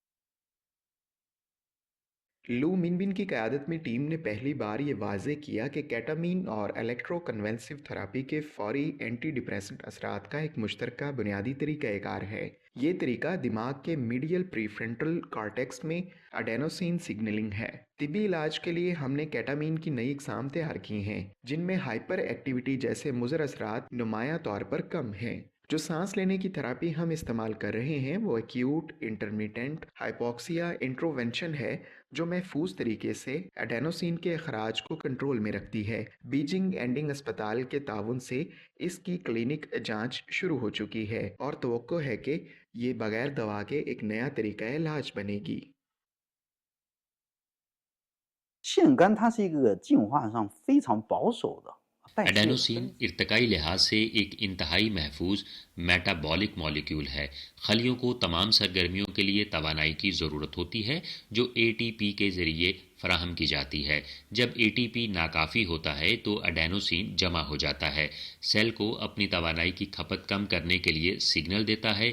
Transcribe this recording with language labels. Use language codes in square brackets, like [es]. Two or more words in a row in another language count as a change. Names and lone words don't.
[ur] لو منبن کی قیادت میں ٹیم نے پہلی بار یہ واضح کیا کہ کیٹامین اور [en] electroconvulsive therapy [ur] کے فوری [en] antidepressant [ur] اثرات کا ایک مشترکہ بنیادی طریقہ کار ہے. یہ طریقہ دماغ کے [en] medial prefrontal cortex [ur] میں [en] adenosine signaling [ur] ہے. طبی علاج کے لیے ہم نے کیٹامین کی نئی اقسام تیار کی ہیں جن میں [en] hyperactivity [ur] جیسے مضر اثرات نمایاں طور پر کم ہیں. جو سانس لینے کی تھیراپی ہم استعمال کر رہے ہیں وہ [en] acute intermittent hypoxia intervention [ur] ہے، جو محفوظ طریقے سے ایڈینوسین کے اخراج کو کنٹرول میں رکھتی ہے. بیجنگ اینڈنگ اسپتال کے تاؤن سے اس کی کلینک جانچ شروع ہو چکی ہے اور توقع ہے کہ یہ بغیر دوا کے ایک نیا طریقہ علاج بنے گی. [zh] 腺苷它是一个进化上非常保守的代谢 [ur] ایڈینوسین ارتقائی لحاظ سے ایک انتہائی محفوظ [en] metabolic molecule [ur] ہے. خلیوں کو تمام سرگرمیوں کے لیے توانائی کی ضرورت ہوتی ہے جو ATP کے ذریعے فراہم کی جاتی ہے. جب ATP ناکافی ہوتا ہے تو ایڈینوسین جمع ہو جاتا ہے، سیل کو اپنی توانائی کی کھپت کم کرنے کے لیے سگنل دیتا ہے.